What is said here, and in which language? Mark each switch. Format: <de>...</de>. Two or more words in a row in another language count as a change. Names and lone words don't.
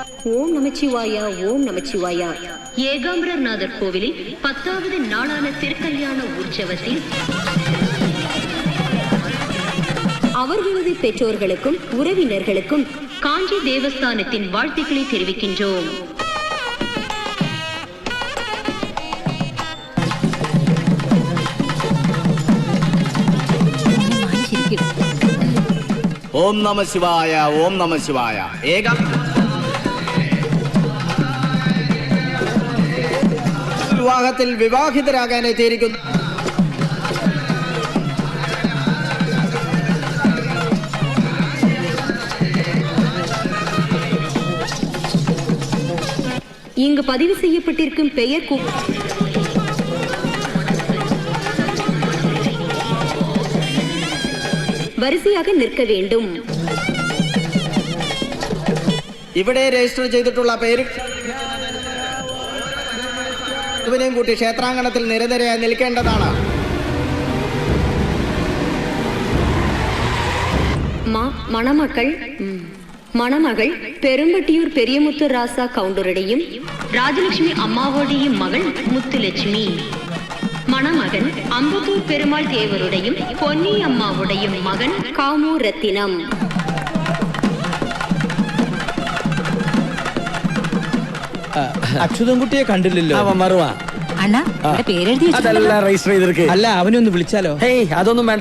<ta>ஓம் நமச்சிவாயா, ஓம் நமச்சிவாயா. ஏகாம்பரநாதர் கோவிலில் 10வது நாளான திருக்கல்யாண உற்சவத்தில் அவர்களது பெற்றோர்களுக்கும் உறவினர்களுக்கும் காஞ்சி தேவஸ்தானத்தின் வாழ்த்துக்களை தெரிவிக்கின்றோம்.</ta> <ml>ഓം നമ ശിവായ, ഓം നമ ശിവായ. വിവാഹത്തിൽ വിവാഹിതരാകാൻ എത്തിയിരിക്കുന്നു.</ml> <ta>இங்கு பதிவு செய்யப்பட்டிருக்கும் பெயர் வரிசையாக நிற்க வேண்டும்.</ta> <ml>ഇവിടെ രജിസ്റ്റർ ചെയ്തിട്ടുള്ള പേര് ഇവനെയും കൂട്ടി ക്ഷേത്രാങ്കണത്തിൽ നിരനിരയായി നിൽക്കേണ്ടതാണ്.</ml> <ta>മണമകൾ പെരുമ്പട്ടിയൂർ പെരിയമുത്തു ராசா கவுண்டருடையும் ராஜலட்சுமி அம்மாவோடையும் மகள் முத்துலட்சுமி. மணமகன் அம்பத்தூர் பெருமாள் தேவருடையும் பொன்னி அம்மாவுடையும் மகன் காமு ரத்தினம்.</ta> <ml>അച്യുതൻകുട്ടിയെ കണ്ടില്ലല്ലോ. അവൻ മറുവാ. അതല്ല രജിസ്റ്റർ ചെയ്തിരിക്കെ. അല്ല, അവനെ ഒന്ന് വിളിച്ചാലോ? ഹേയ്, അതൊന്നും വേണ്ട.</ml>